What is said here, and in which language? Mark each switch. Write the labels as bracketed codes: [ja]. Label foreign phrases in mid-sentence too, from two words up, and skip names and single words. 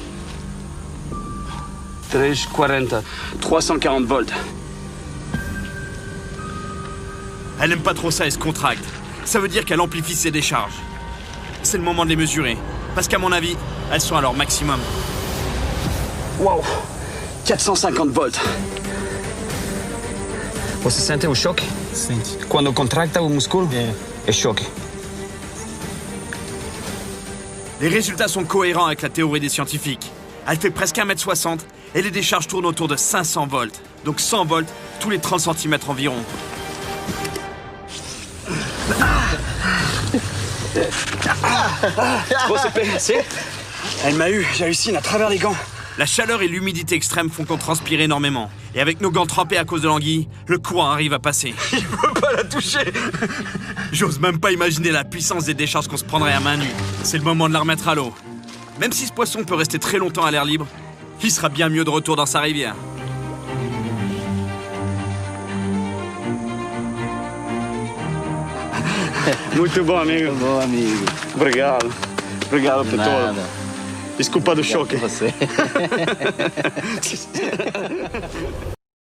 [fr] 340. 340 volts. Elle n'aime pas trop ça et se contracte. Ça veut dire qu'elle amplifie ses décharges. C'est le moment de les mesurer, parce qu'à mon avis, elles sont à leur maximum. Wow. 450 volts. [pt] Você sente o choque? Sente. Quando contracta o músculo? É choque. [fr] Les résultats sont cohérents avec la théorie des scientifiques. Elle fait presque 1m60 et les décharges tournent autour de 500 volts. Donc 100 volts tous les 30 cm environ. Bon, c'est Elle m'a eu, j'hallucine à travers les gants. La chaleur et l'humidité extrême font qu'on transpire énormément. Et avec nos gants trempés à cause de l'anguille, le courant arrive à passer. Il peut pas la toucher. J'ose même pas imaginer la puissance des décharges qu'on se prendrait à main nue. C'est le moment de la remettre à l'eau. Même si ce poisson peut rester très longtemps à l'air libre, il sera bien mieux de retour dans sa rivière. [pt] Muito bom, amigo. Bom, amigo. Obrigado. Obrigado por Nada. tudo. Desculpa do choque. Você.